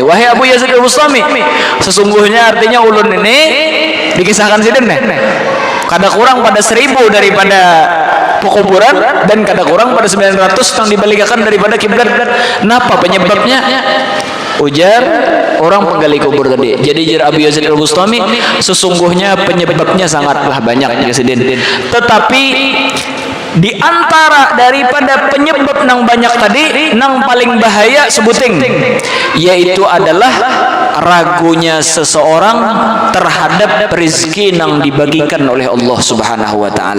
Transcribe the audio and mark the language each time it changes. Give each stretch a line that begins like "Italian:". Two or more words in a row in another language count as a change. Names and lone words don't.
Banjar: Wahai Abu Yazid Al-Bustami, sesungguhnya artinya ulun ini dikisahkan sidin kada kurang pada 1000 daripada pekuburan dan kada kurang pada 900 yang dibalikkan daripada kiblat.
Indonesian: Napa penyebabnya?
Banjar: Ujar orang penggali kubur tadi. Jadi jar Abu Yazid Al-Bustami sesungguhnya penyebabnya sangatlah banyak Sidin.
Indonesian: Tetapi di antara daripada penyebab nang banyak tadi nang paling bahaya sebuting yaitu adalah ragunya seseorang terhadap rezeki nang dibagikan oleh Allah
Arabic: Subhanahu wa taala.